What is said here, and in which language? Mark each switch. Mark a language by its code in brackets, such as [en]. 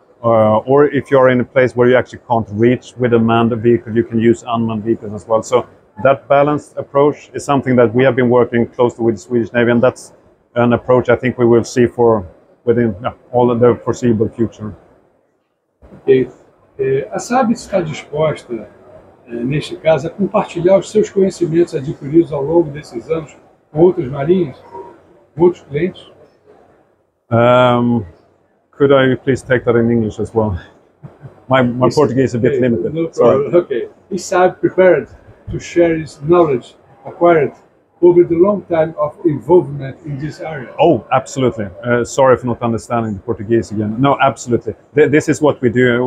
[en] Or if you're in a place where you actually can't reach with a manned vehicle, you can use unmanned vehicles as well. So that balanced approach is something that we have been working closely with the Swedish Navy, and that's an approach I think we will see within all of the foreseeable future. Okay. [pt] A Saab está disposta, neste caso, a compartilhar os seus conhecimentos adquiridos ao longo desses anos com outras marinhas, com outros clientes? [en] Could I please take that in English as well? My Portuguese is a bit limited. No problem. Okay. Is Saab prepared to share its knowledge acquired over the long time of involvement in this area? Oh, absolutely. Sorry for not understanding the Portuguese again. No, absolutely. This is what we do.